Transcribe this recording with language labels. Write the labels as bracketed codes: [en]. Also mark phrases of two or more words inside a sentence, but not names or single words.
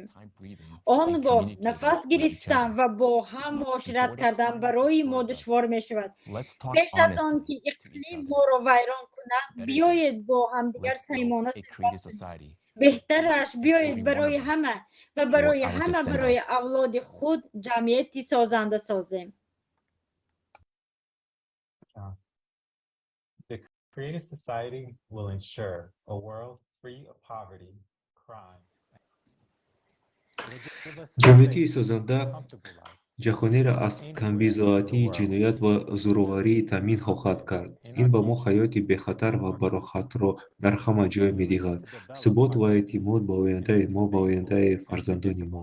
[tg] он гоҳ нафас гирифтан ва бо ҳам муошират кардан барои мо душвор мешавад. пеш аз он ки иқлим моро вайрон кунад, биёед бо ҳамдигар самимона суҳбат кунем. беҳтараш биёед барои ҳама ва барои авлоди худ ҷамъияти созанда созем. [en] Creative society will ensure a world free of poverty, crime. [tg] ҷамъияти созанда ҷаҳонеро аз камбизоатӣ, ҷиноят ва зӯроварӣ таъмин хоҳад кард. ин ба мо ҳаёти бехатар ва барохатро дар ҳама ҷой медиҳад. субот ва эътимод ба ояндаи мо ва ояндаи фарзандони мо.